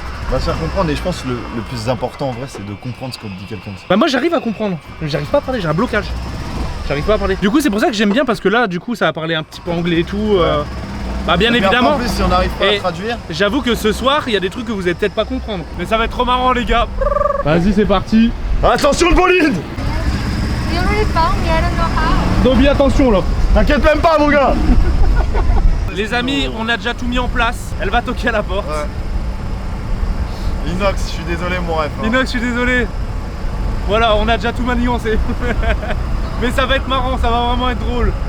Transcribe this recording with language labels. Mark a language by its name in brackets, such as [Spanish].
[French] Bah, se faire comprendre, et je pense que le plus important en vrai, c'est de comprendre ce que dit quelqu'un. Bah moi j'arrive à comprendre. Mais j'arrive pas à parler, j'ai un blocage. J'arrive pas à parler. Du coup, c'est pour ça que j'aime bien parce que là, du coup, ça va parler un petit peu anglais et tout. Bah bien Et puis après, évidemment. en plus, si on n'arrive pas Et- à traduire. J'avoue que ce soir, il y a des trucs que vous allez peut-être pas comprendre. Mais ça va être trop marrant, les gars. Vas-y, c'est parti. Attention, le bolide! [English] You already found me, I don't know how. [French] Dobby, attention là. T'inquiète même pas, mon gars! Les amis, on a déjà tout mis en place. Elle va toquer à la porte. Ouais. Inox, je suis désolé, mon ref. hein. Inox, je suis désolé. Voilà, on a déjà tout manigancé. Mais ça va être marrant, ça va vraiment être drôle.